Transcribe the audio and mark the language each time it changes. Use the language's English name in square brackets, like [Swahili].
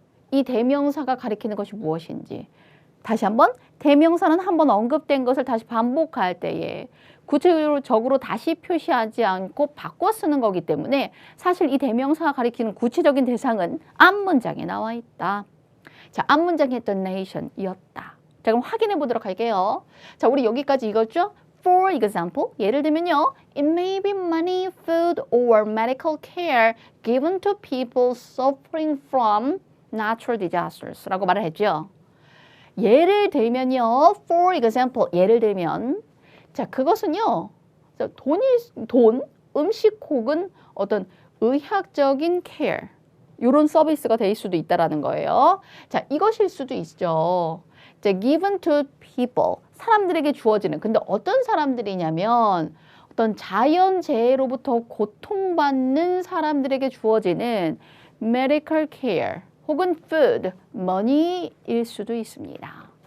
[Korean] 이 대명사가 가리키는 것이 무엇인지. 다시 한번 대명사는 한번 언급된 것을 다시 반복할 때에 구체적으로 다시 표시하지 않고 바꿔 쓰는 거기 때문에 사실 이 대명사가 가리키는 구체적인 대상은 앞문장에 나와 있다. 자, 앞문장에 했던 nation이었다. 자, 그럼 확인해 보도록 할게요. 자, 우리 여기까지 읽었죠? [English] For example, [Korean] 예를 들면요. [English] It may be money, food, or medical care given to people suffering from natural disasters [Korean] 라고 말을 했죠. 예를 들면요. [English] For example, [Korean] 예를 들면 자, 그것은요. 돈, 음식 혹은 어떤 의학적인 care 이런 서비스가 될 수도 있다라는 거예요. 자, 이것일 수도 있죠. 자, [English] given to people, [Korean] 사람들에게 주어지는. 근데 어떤 사람들이냐면 어떤 자연재해로부터 고통받는 사람들에게 주어지는 medical care 혹은 food, money일 수도 있습니다.